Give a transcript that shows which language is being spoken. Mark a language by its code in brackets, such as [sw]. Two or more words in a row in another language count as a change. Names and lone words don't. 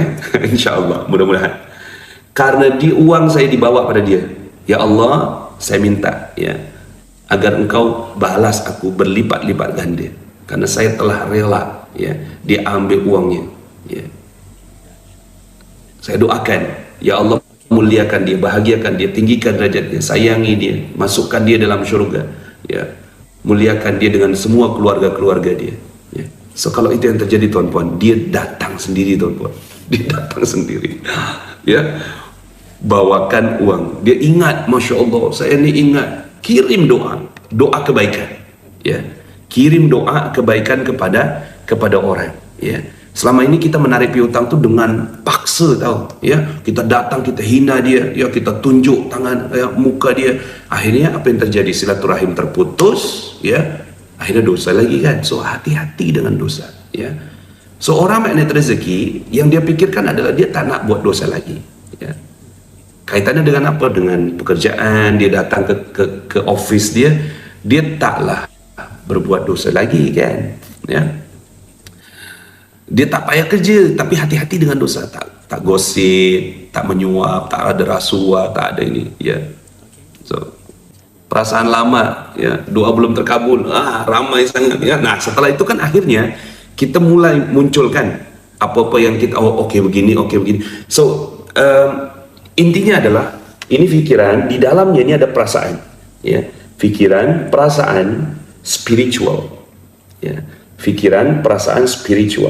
[ar] إن شاء الله, [id] mudah-mudahan. Karena uang saya dibawa pada dia, [ar] يا الله, [id] saya minta, ya, agar engkau balas aku berlipat-lipat ganda, karena saya telah rela, ya, dia ambil uangnya, ya. Saya doakan, [ar] يا الله [id] muliakan dia, bahagiakan dia, tinggikan derajatnya, sayangi dia, masukkan dia dalam syurga, ya, muliakan dia dengan semua keluarga-keluarga dia, ya. So kalau itu yang terjadi tuan-puan, dia datang sendiri tuan-puan, dia datang sendiri, ya, bawakan uang, dia ingat, [ar] ما شاء الله, [id] saya ini ingat, kirim doa, doa kebaikan, ya, kirim doa kebaikan kepada orang, ya. Selama ini kita menarik piutang tuh dengan paksa, tahu, ya, kita datang, kita hina dia, ya, kita tunjuk tangan, ya, muka dia, akhirnya apa yang terjadi, silaturahim terputus, ya, akhirnya dosa lagi kan. So hati-hati dengan dosa, ya. Seorang magnet rezeki yang dia pikirkan adalah dia [ms] tak nak buat dosa lagi, [id] ya. Kaitannya dengan apa? Dengan pekerjaan, dia datang ke office dia taklah berbuat dosa lagi kan, ya. [ms] Dia tak payah kerja, tapi hati-hati dengan dosa, tak gosip, tak menyuap, tak ada rasuah, tak ada ini, ya. [id] So perasaan lama, ya, doa belum terkabul, [ms] ramai sangat, [id] ya. Nah setelah itu kan akhirnya kita mulai munculkan apa-apa yang kita, oh oke begini, oke begini. So intinya adalah ini pikiran, di dalamnya ini ada perasaan, ya, pikiran, perasaan, spiritual, ya, pikiran, perasaan, spiritual.